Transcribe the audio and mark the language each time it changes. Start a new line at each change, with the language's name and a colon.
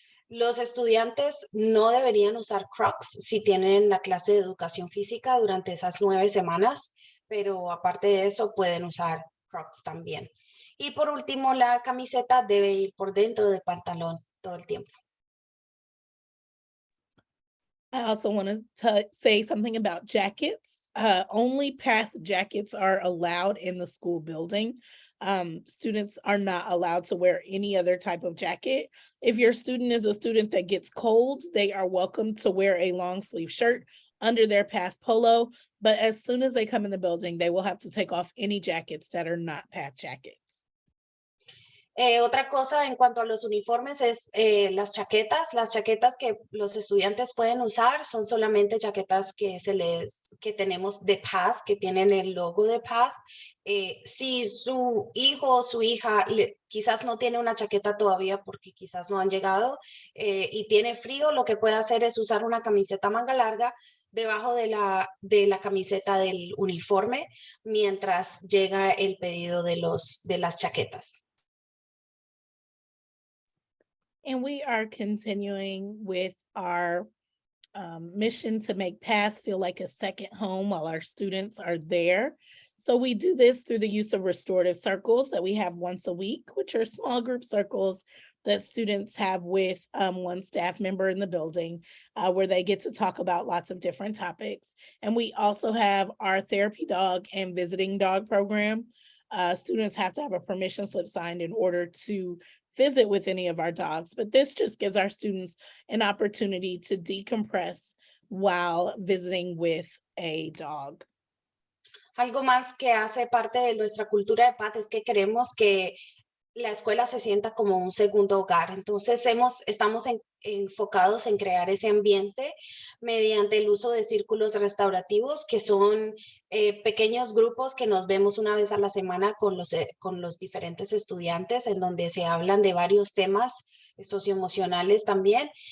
Spanish: Los estudiantes no deberían usar Crocs si tienen la clase de educación física durante esas 9 semanas, pero aparte de eso pueden usar Crocs también. Y por último, la camiseta debe ir por dentro del pantalón todo el tiempo.
English: I also want to say something about jackets. Only PATH jackets are allowed in the school building. Students are not allowed to wear any other type of jacket. If your student is a student that gets cold, they are welcome to wear a long sleeve shirt under their PATH polo. But as soon as they come in the building, they will have to take off any jackets that are not PATH jackets.
Spanish: Otra cosa en cuanto a los uniformes es las chaquetas. Las chaquetas que los estudiantes pueden usar son solamente chaquetas que tenemos de PATH, que tienen el logo de PATH. Si su hijo o su hija quizás no tiene una chaqueta todavía porque quizás no han llegado y tiene frío, lo que puede hacer es usar una camiseta manga larga debajo de la camiseta del uniforme mientras llega el pedido de las chaquetas.
English: And we are continuing with our mission to make PATH feel like a second home while our students are there. So we do this through the use of restorative circles that we have once a week, which are small group circles that students have with one staff member in the building where they get to talk about lots of different topics. And we also have our therapy dog and visiting dog program. Students have to have a permission slip signed in order to visit with any of our dogs, but this just gives our students an opportunity to decompress while visiting with a dog.
Spanish: Algo más que hace parte de nuestra cultura de paz es que queremos que la escuela se sienta como un segundo hogar. Entonces estamos enfocados en crear ese ambiente mediante el uso de círculos restaurativos, que son pequeños grupos que nos vemos una vez a la semana con los diferentes estudiantes, en donde se hablan de varios temas socioemocionales también.